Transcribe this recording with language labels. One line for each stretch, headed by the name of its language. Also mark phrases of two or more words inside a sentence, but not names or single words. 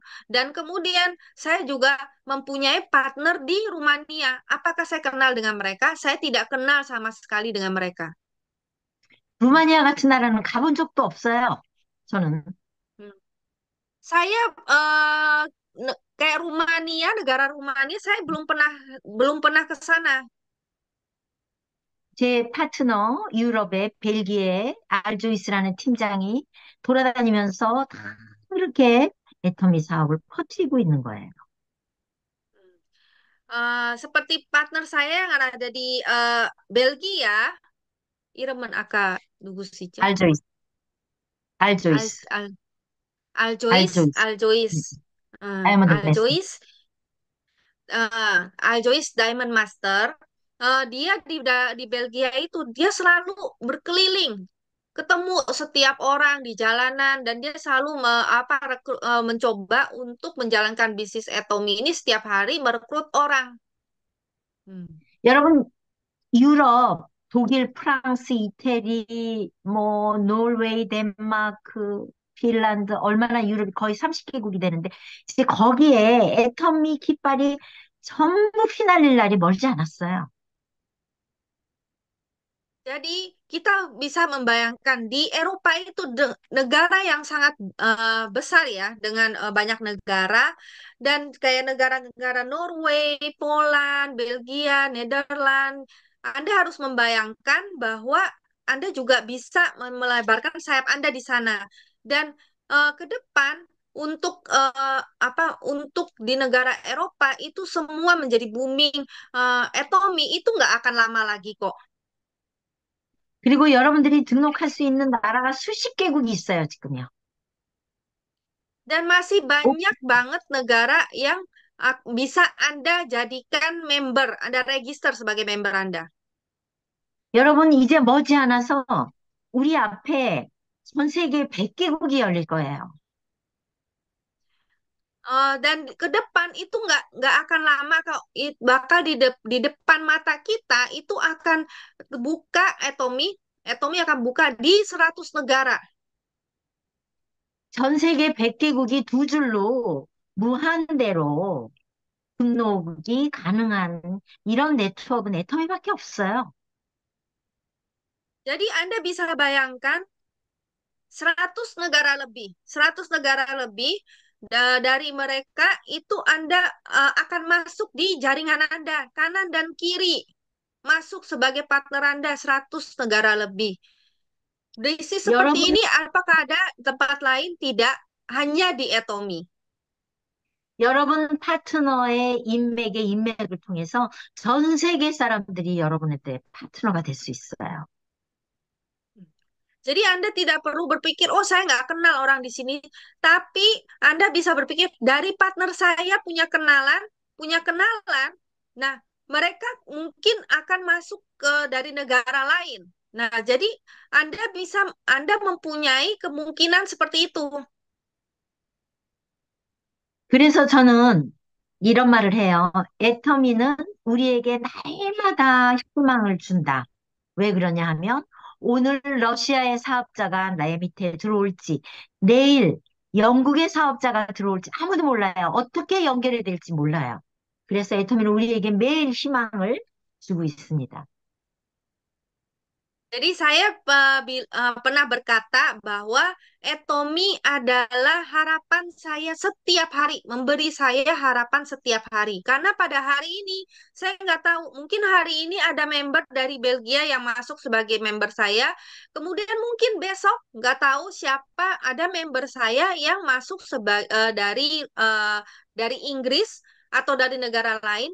Indonesian: Dan kemudian saya juga mempunyai partner di Rumania. Apakah saya kenal dengan mereka? Saya tidak kenal sama sekali dengan mereka.
Korean: 루마니아 같은 나라는 가본 적도 없어요. 저는. Hmm.
Indonesian: Saya kayak Rumania, negara Rumania, saya belum pernah ke sana.
Korean: 제 파트너 유럽의 벨기에 알조이스라는 팀장이 돌아다니면서 다 이렇게 애터미 사업을 퍼뜨리고 있는 거예요.
Indonesian: Seperti partner saya yang ada di Belgia, Irman Aka Dugusija,
Korean: 알조이스,
Indonesian: Al,
Korean: 알조이스,
Indonesian: Al, Aljois,
Korean: 알조이스,
Indonesian: Aljois,
Korean: 다이아몬드 베스트.
Indonesian: Aljois, Aljois
English: Diamond Master.
Indonesian: Dia di Belgia itu dia selalu berkeliling, ketemu setiap orang di jalanan dan dia selalu mencoba untuk menjalankan bisnis atomi ini setiap hari merekrut orang. Hmm.
Korean: 여러분, 유럽, 독일, 프랑스, 이태리, 뭐, 노르웨이, 덴마크, 핀란드, 얼마나 유럽이 거의 30개국이 되는데, 이제 거기에 애터미 깃발이 전부 휘날릴 날이 멀지 않았어요.
Indonesian: Jadi kita bisa membayangkan di Eropa itu negara yang sangat besar ya, dengan banyak negara dan kayak negara-negara Norway, Poland, Belgia, Nederland. Anda harus membayangkan bahwa Anda juga bisa melebarkan sayap Anda di sana. Dan ke depan untuk di negara Eropa itu semua menjadi booming. Atomi itu nggak akan lama lagi kok.
Korean: 그리고 여러분들이 등록할 수 있는 나라가 수십 개국이 있어요, 지금요.
Indonesian: Dan masih 어, banyak banget negara yang bisa Anda jadikan member, Anda register sebagai member Anda.
Korean: 여러분, 이제 머지않아서 우리 앞에 전 세계 100개국이 열릴 거예요.
Indonesian: Dan ke depan itu nggak akan lama kok. Bakal di depan mata kita itu akan buka atomi, atomi akan buka di 100 negara.
Korean: 전 세계 100개국이 두 줄로 무한대로 등록이 가능한 이런 네트워크는 애터미밖에 없어요.
Indonesian: Jadi Anda bisa bayangkan 100 negara lebih, 100 negara lebih dari mereka itu Anda akan masuk di jaringan Anda, kanan dan kiri. Masuk sebagai partner Anda 100 negara lebih. Bisnis seperti
Korean: 여러분,
Indonesian: ini apakah ada tempat lain? Tidak, hanya di Atomi.
Korean: 여러분 파트너의 인맥을 통해서 전 세계 사람들이 여러분한테 파트너가 될 수 있어요.
Indonesian: Jadi Anda tidak perlu berpikir, oh saya nggak kenal orang di sini. Tapi Anda bisa berpikir, dari partner saya punya kenalan. Nah, mereka mungkin akan masuk ke dari negara lain. Nah, jadi Anda mempunyai kemungkinan seperti itu.
Korean: 그래서 저는 이런 말을 해요. 애터미는 우리에게 날마다 희망을 준다. 왜 그러냐 하면 오늘 러시아의 사업자가 나의 밑에 들어올지, 내일 영국의 사업자가 들어올지 아무도 몰라요. 어떻게 연결이 될지 몰라요. 그래서 애터미는 우리에게 매일 희망을 주고 있습니다.
Indonesian: Jadi saya pernah berkata bahwa Etomi adalah harapan saya setiap hari, memberi saya harapan setiap hari. Karena pada hari ini saya nggak tahu, mungkin hari ini ada member dari Belgia yang masuk sebagai member saya, kemudian mungkin besok nggak tahu siapa ada member saya yang masuk dari Inggris atau dari negara lain.